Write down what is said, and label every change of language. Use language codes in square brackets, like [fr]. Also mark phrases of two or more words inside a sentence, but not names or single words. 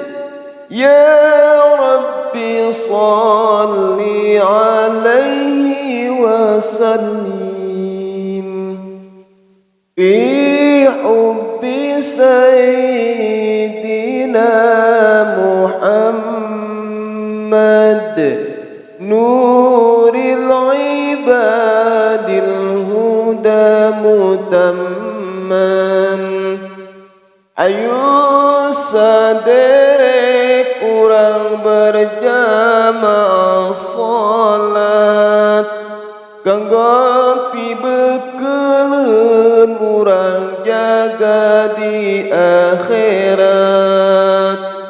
[ar] يا رب صل عليه وسلم. في حب سيدنا محمد نور العباد الهدى متمما. [su] Ayo sadere kurang berjamaah salat kanggo pibekeleun urang jaga di akhirat.